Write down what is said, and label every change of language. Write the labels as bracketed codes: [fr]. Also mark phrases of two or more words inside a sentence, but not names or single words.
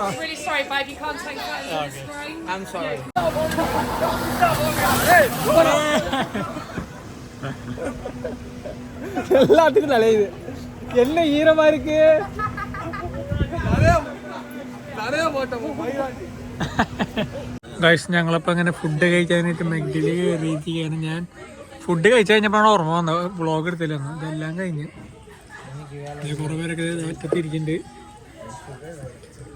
[en] Really sorry, babe. You can't take photos on the screen. I'm sorry. [ta] எல்லாத்துக்கும் தலையுது. என்ன ஈரமா இருக்கு. [ml] ഗൈസ്, ഞങ്ങളിപ്പോൾ അങ്ങനെ ഫുഡ് കഴിക്കാനായിട്ട് മെഗ്ഡിൽ കയറിയിരിക്കുകയാണ്. ഞാൻ ഫുഡ് കഴിച്ചു കഴിഞ്ഞപ്പോഴാണ് ഓർമ്മ വന്നത് വ്ളോഗ് എടുത്തില്ലെന്ന്. ഇതെല്ലാം കഴിഞ്ഞ് കുറേ പേരൊക്കെ ഒറ്റത്തിരിക്കുന്നുണ്ട്.